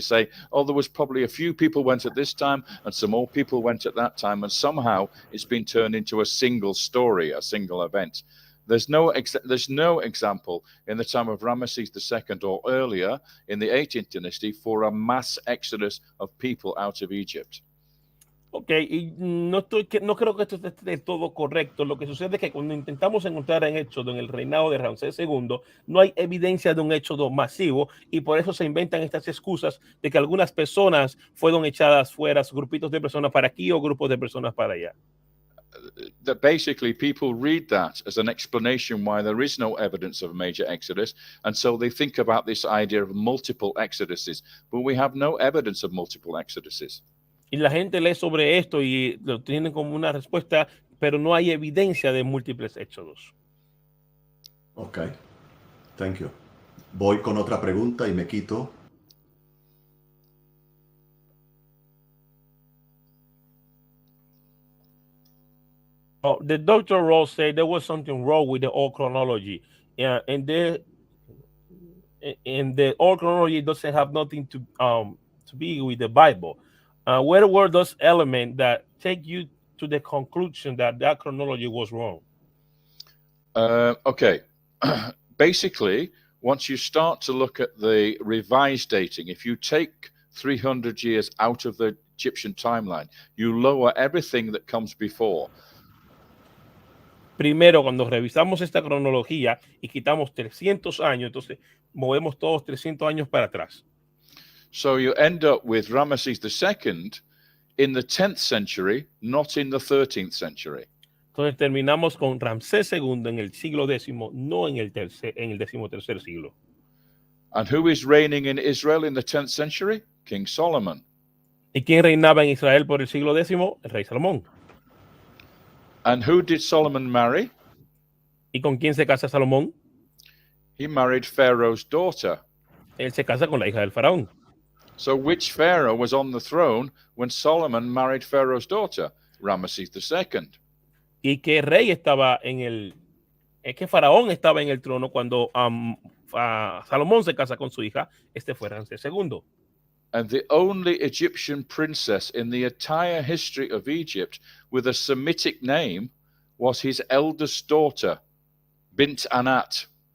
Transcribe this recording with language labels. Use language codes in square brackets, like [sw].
[en] They say, oh, there was probably a few people went at this time and some more people went at that time, and somehow it's been turned into a single story, a single event. There's no example in the time of Ramesses II or earlier in the 18th dynasty for a mass exodus of people out of Egypt. [es] Ok, y no creo que esto esté del todo correcto. Lo que sucede es que cuando intentamos encontrar en Éxodo, en el reinado de Ramsés II, no hay evidencia de un éxodo masivo, y por eso se inventan estas excusas de que algunas personas fueron echadas fuera, grupitos de personas para aquí o grupos de personas para allá. [en] That basically people read that as an explanation why there is no evidence of a major exodus, and so they think about this idea of multiple exoduses, but we have no evidence of multiple exoduses. [es] Y la gente lee sobre esto y lo tienen como una respuesta, pero no hay evidencia de múltiples éxodos. [en] Ok, thank you. [es] Voy con otra pregunta y me quito. [en] Oh, the Dr. Rohl said there was something wrong with the old chronology, and the old chronology doesn't have nothing to be with the Bible. Where were those elements that take you to the conclusion that that chronology was wrong? Okay, basically, once you start to look at the revised dating, if you take 300 years out of the Egyptian timeline, you lower everything that comes before. [es] Primero, cuando revisamos esta cronología y quitamos 300 años, entonces movemos todos 300 años para atrás. [en] So you end up with Ramesses II in the 10th century, not in the 13th century. [es] Entonces terminamos con Ramsés II en el siglo X, no en el 13º siglo. [en] And who is reigning in Israel in the 10th century? King Solomon. [es] ¿Y quién reinaba en Israel por el siglo X? El rey Salomón. [en] And who did Solomon marry? [es] ¿Y con quién se casa Salomón? [en] He married Pharaoh's daughter. [es] Él se casa con la hija del faraón. [en] So which Pharaoh was on the throne when Solomon married Pharaoh's daughter? Ramesses II. [es] ¿Y qué rey estaba qué faraón estaba en el trono cuando Salomón se casa con su hija? Este fue Ramsés II. [en] And the only Egyptian princess in the entire history of Egypt with a Semitic name was his eldest daughter, Bint Anat.